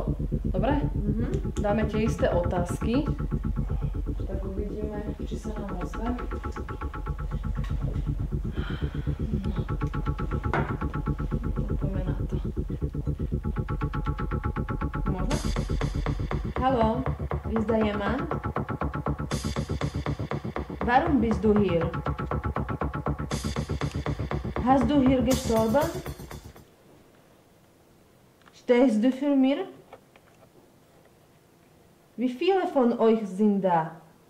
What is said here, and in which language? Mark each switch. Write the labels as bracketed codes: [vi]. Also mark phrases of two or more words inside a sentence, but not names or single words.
[sk] Dobre? Dáme tie isté otázky. Tak uvidíme, či sa nám ozve. Poďme na to. Môžeme? [de] Hallo, ist da jemand? Warum bist du hier? Hast du hier gestorben? Stehst du für mir? Wie viele von euch sind da?